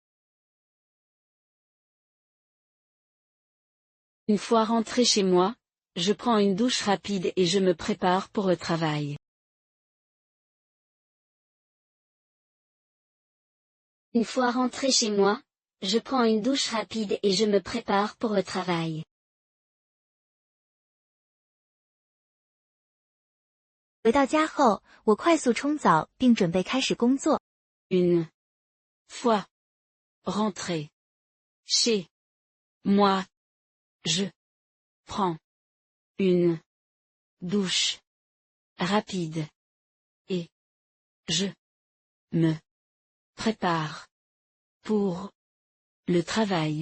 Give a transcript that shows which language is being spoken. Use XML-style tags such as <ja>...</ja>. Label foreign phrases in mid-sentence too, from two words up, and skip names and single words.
<fr>Une fois rentré chez moi, je prends une douche rapide et je me prépare pour le travail. Une fois rentré chez moi, je prends une douche rapide et je me prépare pour le travail.</fr> <zh>回到家后，我快速冲澡并准备开始工作。</zh> <fr>Une fois rentré chez moi, je prends une douche rapide et je me prépare pour le travail.</fr>